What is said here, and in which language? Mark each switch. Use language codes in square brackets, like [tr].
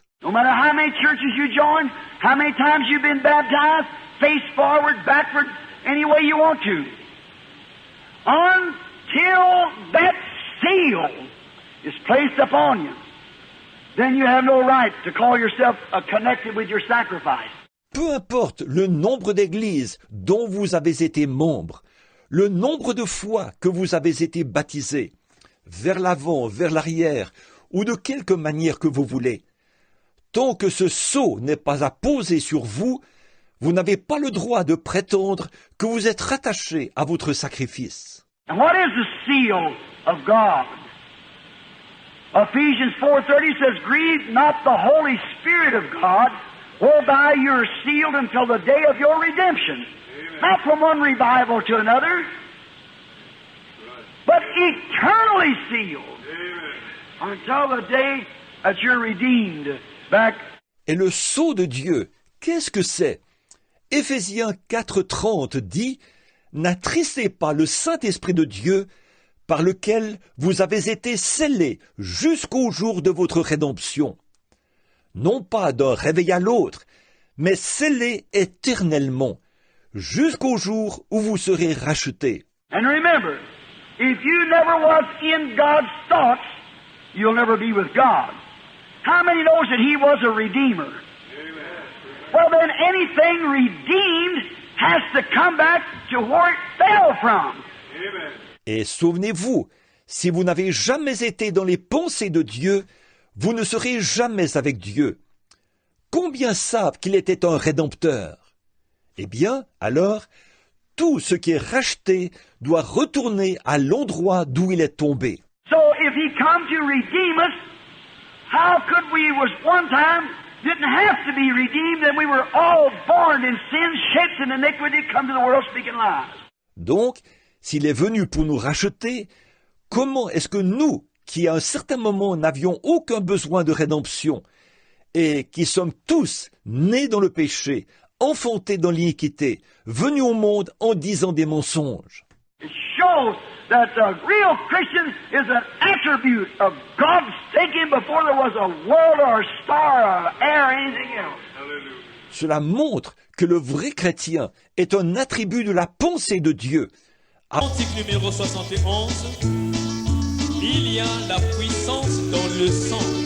[en] No matter how many churches you join, how many times you've been baptized, face forward, backward, any way you want to. Until that seal is placed upon you, then you have no right to call yourself connected with your sacrifice. [fr] Peu importe le nombre d'églises dont vous avez été membre, le nombre de fois que vous avez été baptisé, vers l'avant, vers l'arrière, ou de quelque manière que vous voulez, tant que ce sceau n'est pas apposé sur vous, vous n'avez pas le droit de prétendre que vous êtes rattaché à votre sacrifice. [en] And what is the seal of God? Ephesians 4:30 says, grieve not the Holy Spirit of God, whereby you are sealed until the day of your redemption. Amen. Not from one revival to another, but eternally sealed. Amen. Until the day that you're redeemed back. [fr] Et le sceau de Dieu, qu'est-ce que c'est? Éphésiens 4:30 dit, n'attristez pas le Saint-Esprit de Dieu, par lequel vous avez été scellés jusqu'au jour de votre rédemption. Non pas d'un réveil à l'autre, mais scellés éternellement, jusqu'au jour où vous serez rachetés. [en] And remember, if you never was in God's thoughts, you'll never be with God. How many knows that He was a Redeemer? Amen. Well then, anything redeemed has to come back to where it fell from. Amen. [fr] Et souvenez-vous, si vous n'avez jamais été dans les pensées de Dieu, vous ne serez jamais avec Dieu. Combien savent qu'il était un rédempteur? Eh bien, alors, tout ce qui est racheté doit retourner à l'endroit d'où il est tombé. [en] So if He come to redeem us, how could we was one time didn't have to be redeemed and we were all born in sin, shaped in iniquity, come to the world speaking lies? [fr] Donc, s'il est venu pour nous racheter, comment est-ce que nous, qui à un certain moment n'avions aucun besoin de rédemption, et qui sommes tous nés dans le péché, enfantés dans l'iniquité, venus au monde en disant des mensonges? [en] It shows that the real Christian is an attribute of God's thinking before there was a world or a star or air or anything else. [fr] Cela montre que le vrai chrétien est un attribut de la pensée de Dieu. Cantique numéro 71, il y a la puissance dans le sang.